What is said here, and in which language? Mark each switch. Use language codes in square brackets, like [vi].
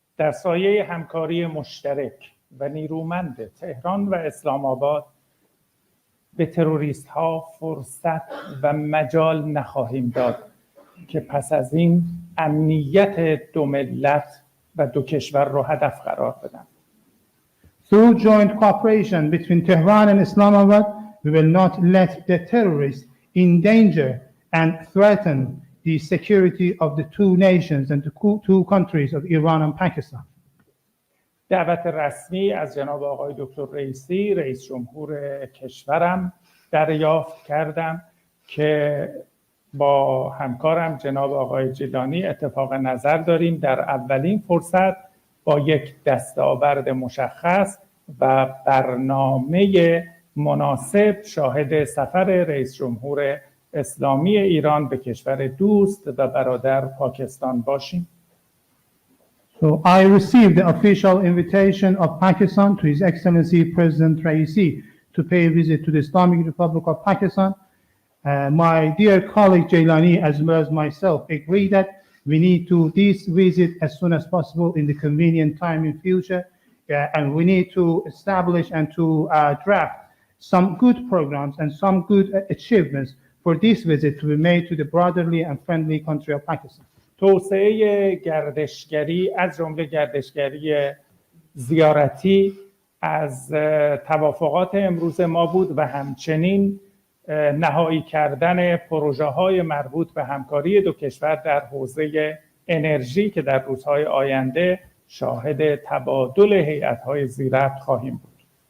[fa] در سایه همکاری مشترک و نیرومند تهران و اسلام آباد به تروریست ها فرصت و مجال نخواهیم داد که پس از این امنیت دو ملت و دو کشور رو هدف قرار بدن. [en] Through joint cooperation between Tehran and Islamabad, we will not let the terrorists endanger and threaten the security of the two nations and the two countries of Iran and Pakistan. [fa] دعوت رسمی از جناب آقای دکتر رئیسی رئیس جمهور کشورم دریافت کردم که با همکارم جناب آقای جیلانی اتفاق نظر داریم در اولین فرصت با یک دستاورد مشخص و برنامه مناسب شاهد سفر رئیس جمهور اسلامی ایران به کشور دوست و برادر پاکستان باشیم. [en] So I received the official invitation of Pakistan to His Excellency President Raisi to pay a visit to the Islamic Republic of Pakistan. My dear colleague Jilani as well as myself agree that we need to this visit as soon as possible in the convenient time in future, and we need to establish and to draft some good programs and some good achievements for this visit to be made to the brotherly and friendly country of Pakistan. [fa] توسعه گردشگری از جمله گردشگری زیارتی از توافقات امروز ما بود و همچنین نهایی کردن پروژه‌های مربوط به همکاری دو کشور در حوزه انرژی که در روزهای آینده شاهد تبادل هیئت‌های زیربط خواهیم بود.